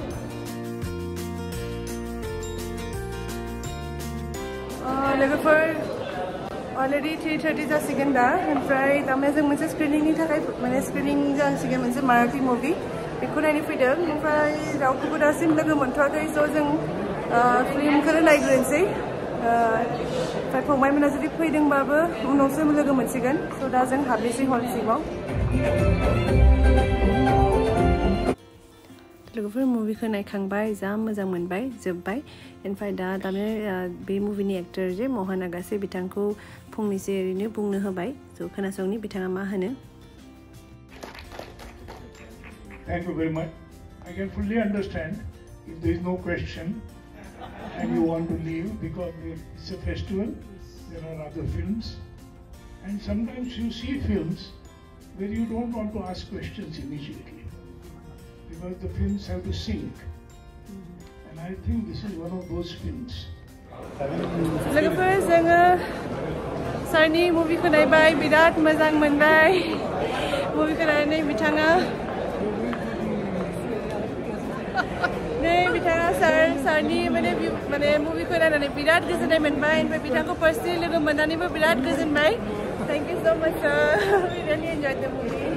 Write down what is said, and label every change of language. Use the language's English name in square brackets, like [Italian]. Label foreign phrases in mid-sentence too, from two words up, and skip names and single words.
[Bodo] लोगोफोर अलरेडि 3:30 जासिगोन दा ओमफ्राय थारमाने जों मोनसे स्क्रिनिंनि थाखाय माने स्क्रिनिं जासिगोन मोनसे माराठी मुभि बेखौ नायनो फैदों ओमफ्राय रावखौबो दासिम लोगो मोनथ'वाखै स' जों फिल्मखौनो नायग्रोनोसै ओमफ्राय फंबायमोना जुदि फैदोंबाबो उनावसो लोगो मोनसिगोन स' दा जों हाबनोसै हल सिङाव लोगोफोर मुभिखौ नायखांबाय जा मोजां मोनबाय जोब्बाय ओमफ्राय दा थारमाने बे मुभिनि एक्टर जे महन आगासे बिथांखौ फंनैसो ओरैनो बुंनो होबाय स' खोनासंनि बिथाङा मा होनो [English] Thank you very much. I can fully understand if there is no question and you want to leave because it's a festival, there are other films and sometimes you see films where you don't want to ask questions immediately because the films have to sink and I think this is one of those films. [Bodo] लोगोफोर जोङो सारनि मुभिखौ नायबाय बिराद मोजां मोनबाय मुभिखौ नायनानै बिथाङा सारनि माने मुभिखौ नायनानै बिराद गोजोननाय मोनबाय ओमफ्राय बिथांखौ पार्सनेलि लोगो मोननानैबो बिराद गोजोनबाय [English] thank you so much sir we really enjoyed the movie